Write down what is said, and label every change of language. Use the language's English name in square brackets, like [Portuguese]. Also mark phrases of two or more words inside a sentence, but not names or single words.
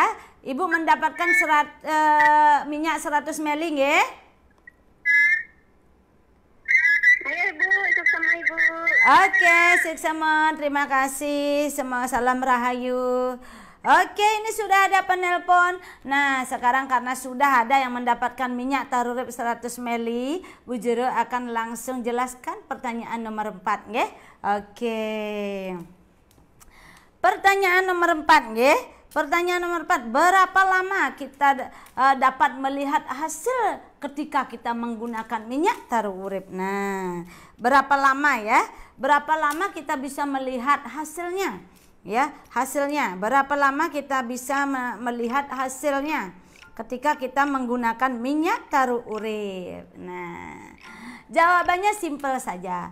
[Indonesian] Ibu mendapatkan minyak 100 ml ya. Ibu, suksema Ibu. Oke, suksema. Terima kasih. Semua salam rahayu. Oke, ini sudah ada penelpon. Nah, sekarang karena sudah ada yang mendapatkan minyak taru urip 100 ml, Bu Jero akan langsung jelaskan pertanyaan nomor 4 nggih. Oke. Pertanyaan nomor 4 nggih. Pertanyaan nomor 4, berapa lama kita dapat melihat hasil ketika kita menggunakan minyak taru urip? Nah, berapa lama ya? Berapa lama kita bisa melihat hasilnya? Ya, hasilnya. Berapa lama kita bisa melihat hasilnya ketika kita menggunakan minyak taruh urip? Nah, jawabannya simpel saja.